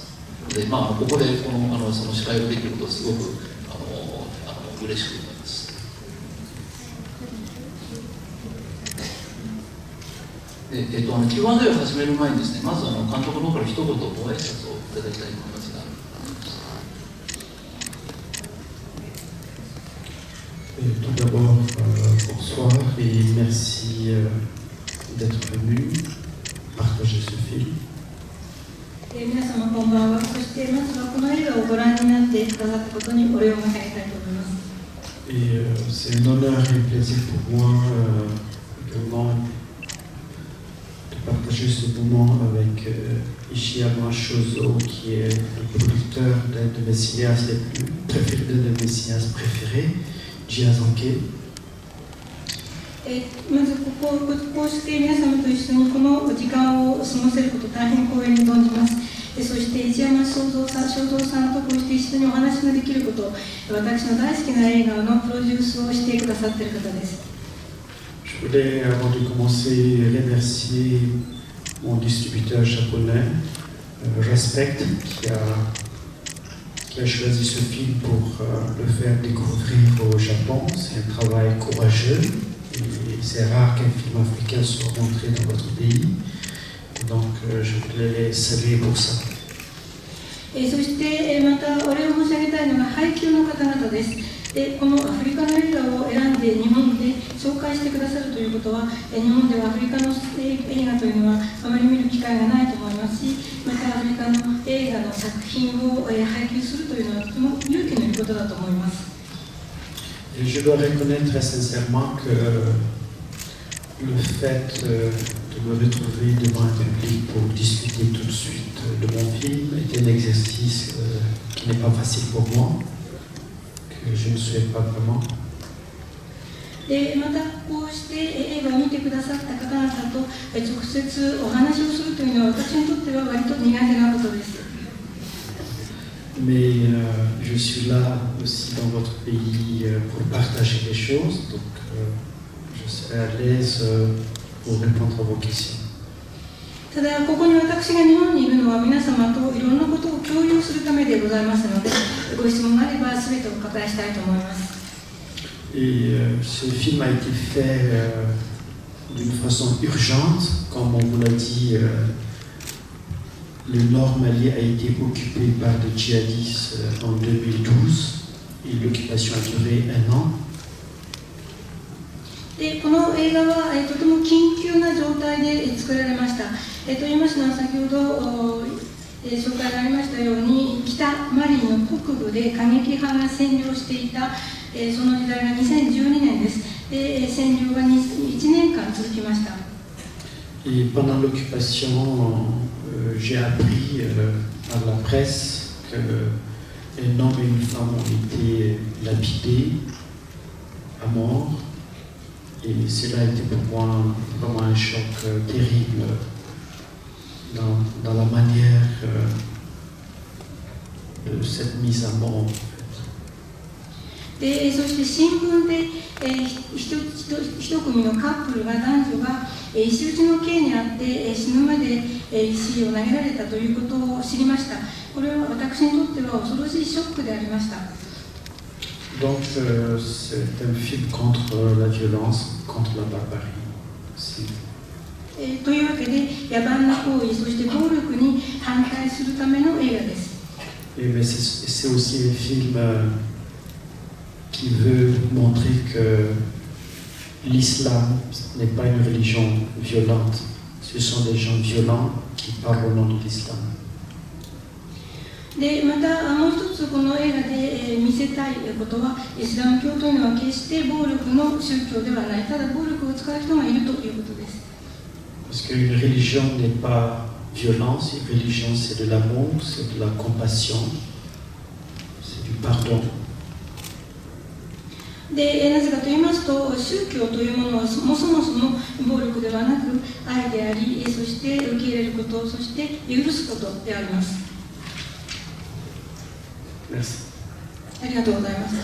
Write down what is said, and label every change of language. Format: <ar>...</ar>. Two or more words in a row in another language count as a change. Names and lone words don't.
<ja>でここでその司会ができることはすごく嬉しく思います。でQ&A を始める前にですね、まず監督の方から一言ご挨拶をいただきたいと思いますが。</ja> <fr>Tout d'abord, bonsoir et merci d'être venu partager ce film.</fr> <ja>皆様こんばんは。そしてまずはこの映画をご覧になってくださったことにお礼を申し上げたいと思います。</ja> <fr>Et c'est un honneur et un plaisir pour moi également de partager ce moment avec Ishiyama Shozo, qui est le producteur d'un de mes cinéastes préférés, Miyazaki.</fr> <ja>まずこうして皆様と一緒にこの時間を過ごせること、大変光栄に存じます。そして石山正蔵さんとこうして一緒にお話ができること、私の大好きな映画のプロデュースをしてくださっている方です。</ja> <fr>Je voulais, avant de commencer, remercier mon distributeur japonais, Respect, qui a choisi ce film pour le faire découvrir au Japon. C'est un travail courageux. Et c'est rare qu'un film africain soit montré dans votre pays. Donc, je voulais les saluer pour ça.</fr> <ja>そしてまたお礼を申し上げたいのが配給の方々です。このアフリカの映画を選んで日本で紹介してくださるということは、日本ではアフリカの映画というのはあまり見る機会がないと思いますし、またアフリカの映画の作品を配給するというのはとても勇気のいることだと思います。</ja> <fr>Et je dois reconnaître très sincèrement que le fait de me retrouver devant un public pour discuter tout de suite de mon film est un exercice qui n'est pas facile pour moi, que je ne souhaite pas vraiment.</fr> <ja>またこうして映画を見てくださった方々と直接お話をするというのは私にとっては割と苦手なことです。</ja> <fr>Mais je suis là aussi dans votre pays pour partager les choses, donc je serai à l'aise pour répondre à vos questions.</fr> <ja>ただここに私が日本にいるのは皆様といろんなことを共有するためでございますので、ご質問があれば全てお答えしたいと思います。</ja> <fr>Et ce film a été fait d'une façon urgente, comme on vous l'a dit. Le nord Mali a été occupé par des djihadistes en 2012 et l'occupation a duré 1 an.</fr> <ja>でこの映画は、とても緊急な状態で作られました。と言いますのは先ほど紹介がありましたように北マリの北部で過激派が占領していた、その時代が2012年です。で占領が1年間続きました。</ja> <fr>Et pendant l'occupation, j'ai appris par la presse qu'un homme et une femme ont été lapidés à mort. Et cela a été pour moi vraiment un choc terrible dans la manière cette mise à mort.</fr> <ja>でそして新聞で、一組のカップルが男女が、石打ちの刑にあって、死ぬまで、石を投げられたということを知りました。これは私にとっては恐ろしいショックでありました。</ja> <fr>Donc c'est un film contre la violence, contre la barbarie aussi.</fr> <ja>というわけで野蛮な行為、そして暴力に反対するための映画です。</ja> <fr>Mais c'est aussi un film qui veut montrer que l'islam n'est pas une religion violente. Ce sont des gens violents qui parlent au nom de l'islam.</fr> <ja>でまたもう一つこの映画で、見せたいことは、イスラム教というのは決して暴力の宗教ではない、ただ暴力を使う人がいるということです。</ja> <fr>Parce qu'une religion n'est pas violence, une religion c'est de l'amour, c'est de la compassion, c'est du pardon.</fr> <ja>でなぜかと言いますと、宗教というものはそもそも暴力ではなく愛であり、そして受け入れること、そして許すことであります。ありがとうございます。</ja>